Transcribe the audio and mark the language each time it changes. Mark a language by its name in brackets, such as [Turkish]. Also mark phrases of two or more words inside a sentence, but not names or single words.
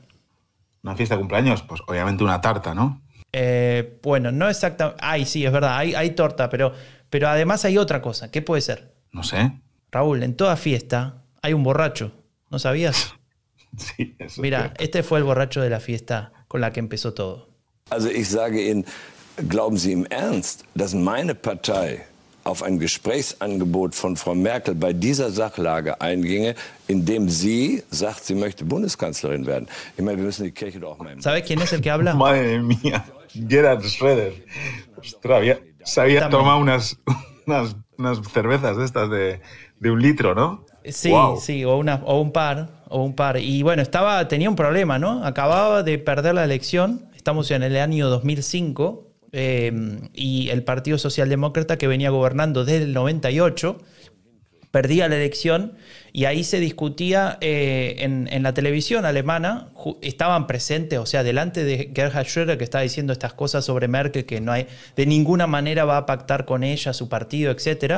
[Spanish] ¿Una fiesta de cumpleaños? Pues obviamente una tarta, ¿no? Bueno, no exactamente. Ay, sí, es verdad, hay torta, pero además hay otra cosa. ¿Qué puede ser? No sé. Raúl, en toda fiesta hay un borracho. ¿No sabías? Sí, eso. Mira, este fue el borracho de la fiesta con la que empezó todo. [German] Also ich sage Ihnen, glauben Sie im Ernst, dass meine Partei auf ein Gesprächsangebot von Frau Merkel bei dieser Sachlage einginge, indem sie sagt, sie möchte Bundeskanzlerin werden? Ich meine, wir müssen die Kirche doch auch mal... [Spanish] ¿Sabes quién es el que habla? Madre mía, Gerhard Schröder. Ostras, se había tomado unas cervezas de estas de 1 litro, ¿no? Sí, wow. Sí, o un par. Y bueno, tenía un problema, ¿no? Acababa de perder la elección, estamos en el año 2005, y el Partido Socialdemócrata, que venía gobernando desde el 98, perdía la elección y ahí se discutía en la televisión alemana, estaban presentes, o sea, delante de Gerhard Schröder, que estaba diciendo estas cosas sobre Merkel, que no hay, de ninguna manera va a pactar con ella, su partido, etc.